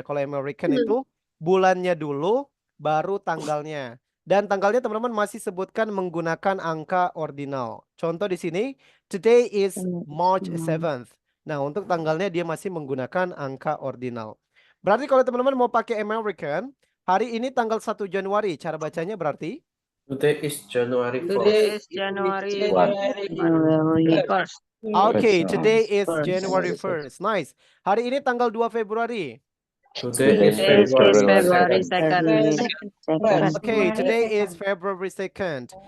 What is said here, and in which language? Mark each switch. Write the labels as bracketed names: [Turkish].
[Indonesian] Kalau American itu bulannya dulu, baru tanggalnya. Dan tanggalnya teman-teman masih sebutkan menggunakan angka ordinal. Contoh di sini, [English] today is March 7th. [Indonesian] Nah, untuk tanggalnya dia masih menggunakan angka ordinal. Berarti kalau teman-teman mau pakai American, hari ini tanggal 1 Januari, cara bacanya berarti? [English] Today is January 1st. Today is January 1st. Okay, today is January 1st. Nice. [Indonesian] Hari ini tanggal 2 Februari. [English] Today is February 2nd. Okay, today is February 2nd.